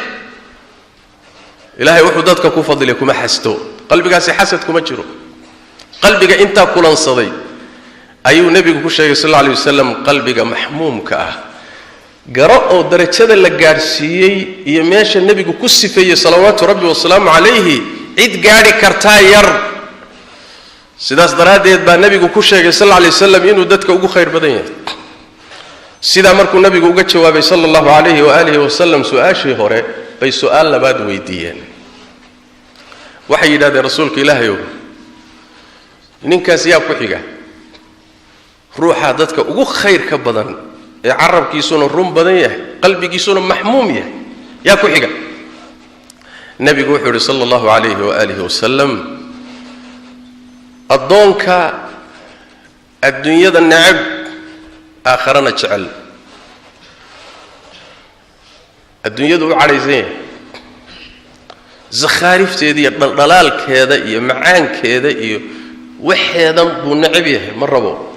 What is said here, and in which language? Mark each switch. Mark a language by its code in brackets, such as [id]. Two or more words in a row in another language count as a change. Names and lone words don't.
[so] ilaahay wuxuu dadka ku fadilay kuma xasto qalbigaasi xasad kuma jiro qalbiga inta kulansaday ayuu nabigu ku sheegay [ar] صلى الله عليه وسلم [so] qalbiga mahmuumka ah garo oo darajada la gaarsiiyay iyo meesha nabigu ku sifeeyay [ar] صلوات ربي وسلام عليه [so] cid gaari kartaa yar sidaas daraadeed baa nabigu ku sheegay [ar] صلى الله عليه وسلم [so] inuu dadka ugu khayr badan yahay sida markuu nabigu uga jawaabay [ar] صلى الله عليه وآله وسلم [so] su'aashii hore bay su'aal labaad weydiiyeen waxay yiraahdeen rasuulka ilaahay ninkaas yaa ku xiga ruuxa dadka ugu khayr ka badan ee carabkiisuna run badan yahay qalbigiisuna mahmuum yahay yaa ku xiga nabigu wuxuu yiri [ar] صلى الله عليه وآله وسلم [so] adoonka adduunyada nacab aakhirana jecel adduunyadu u caraysan zakharifteeda iyo dhaldhalaalkeeda iyo macaankeeda iyo waxeedan buu nacab yahay ma rabo